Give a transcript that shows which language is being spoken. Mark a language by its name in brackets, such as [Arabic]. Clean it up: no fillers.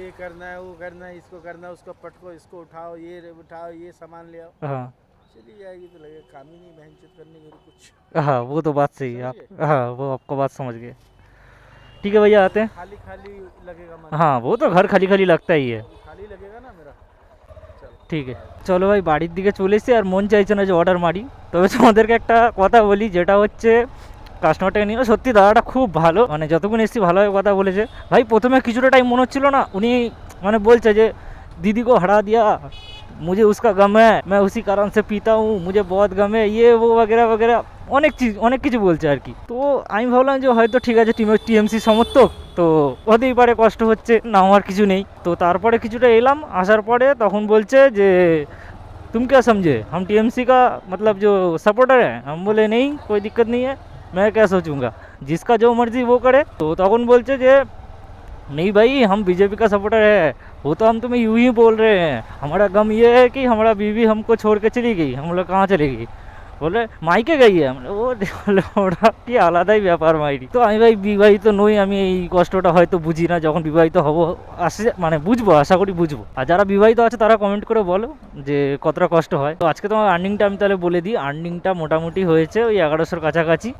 [Hindi] ये करना है, वो करना है, इसको करना है, उसको पटको, इसको उठाओ, ये उठाओ, ये सामान ले आओ, हाँ चली जाएगी तो लगेगा काम ही नहीं मेहनत करने की कुछ। हाँ वो तो बात सही है आप, हाँ वो आपको बात समझ गए। ठीक है भैया आते हैं। खाली खाली लगेगा मन, हाँ वो तो घर खाली खाली लगता ही है। खाली लगेगा ना मेरा। चलो [Bangla] ঠিক আছে চলো ভাই বাড়ির দিকে চলে এসেছি, আর মন চাইছে না যে অর্ডার মারি। তবে তোমাদেরকে একটা কথা বলি, যেটা হচ্ছে কাস্টমারটাকে নিয়ে সত্যি দাদাটা খুব ভালো, মানে যতক্ষণ এসেছি ভালোভাবে কথা বলেছে। ভাই প্রথমে কিছুটা টাইম মনে হচ্ছিল না, উনি মানে বলছে যে [Hindi] दीदी को हरा दिया, मुझे उसका गम है, मैं उसी कारण से पीता हूँ, मुझे बहुत गम है, ये वो वगैरह वगैरह [Bangla] অনেক কিছু বলছে আর কি। তো আমি ভাবলাম যে হয়তো ঠিক আছে টিএমসি সমর্থক, তো হতেই পারে কষ্ট হচ্ছে, না হওয়ার কিছু নেই। তো তারপরে কিছুটা এলাম, আসার পরে তখন বলছে যে [Hindi] तुम क्या समझे, हम टीएमसी का मतलब जो सपोर्टर है। हम बोले नहीं कोई दिक्कत नहीं है, मैं क्या सोचूंगा, जिसका जो मर्जी वो करे। [Bangla] तो तখন বলছে যে [Hindi] नहीं भाई हम बीजेपी का सपोर्टर है, वो तो हम तुम्हें यूं ही बोल रहे हैं, हमारा गम ये है कि हमारा बीवी हमको छोड़ के चली गई। हम लोग कहाँ चली गई, [Bangla] বলে মাইকে গেই আমরা, ও ওটা কি আলাদাই ব্যাপার মাইরি। তো আমি ভাই বিবাহিত নই, আমি এই কষ্টটা হয়তো বুঝি না, যখন বিবাহিত হব আসে মানে বুঝবো, আশা করি বুঝবো। আর যারা বিবাহিত আছে তারা কমেন্ট করে বলো যে কতটা কষ্ট হয়। তো আজকে তোমার আর্নিংটা আমি তাহলে বলে দিই। আর্নিংটা মোটামুটি হয়েছে ওই 1100-র কাছাকাছি।